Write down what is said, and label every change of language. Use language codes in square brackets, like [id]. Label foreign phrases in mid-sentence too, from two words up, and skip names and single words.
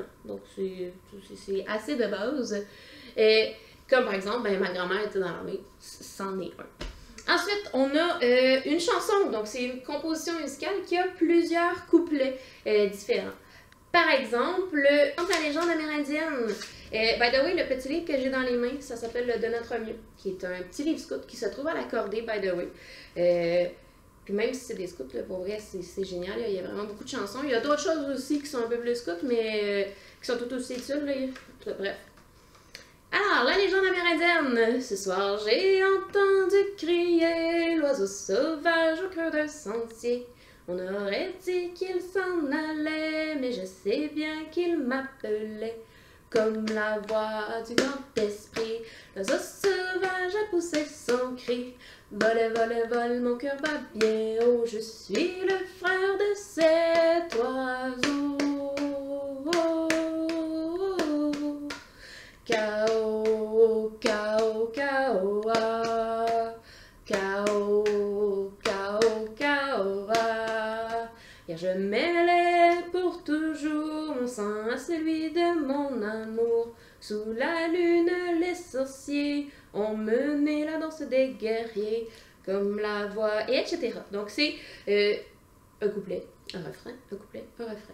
[fr] Donc, c'est assez de base. Comme par exemple, ben, ma grand-mère était dans l'armée, c'en est un. Ensuite, on a une chanson. Donc, c'est une composition musicale qui a plusieurs couplets différents. Par exemple, la légende amérindienne. [en] By the way, [fr] le petit livre que j'ai dans les mains, ça s'appelle Le De Notre Mieux, qui est un petit livre scout qui se trouve à l'accordé, [en] by the way. [fr] Puis même si c'est des scouts, là, pour vrai, c'est génial. Il y a vraiment beaucoup de chansons. Il y a d'autres choses aussi qui sont un peu plus scouts, mais qui sont tout aussi utiles. Là. Bref. Alors, la légende amérindienne. Ce soir, j'ai entendu crier l'oiseau sauvage au cœur d'un sentier. On aurait dit qu'il s'en allait, mais je sais bien qu'il m'appelait. Comme la voix du grand esprit, l'oiseau sauvage a poussé son cri. Vole, vole, vole, mon cœur bat bien haut, je suis le frère de cet oiseau. Cao, cao, cao, ah. Cao, cao, cao, ah. Et je mêlais pour toujours mon sang à celui de mon amour. Sous la lune, les sorciers ont mené la danse des guerriers, comme la voix, et etc. Donc c'est un couplet, un refrain, un couplet, un refrain.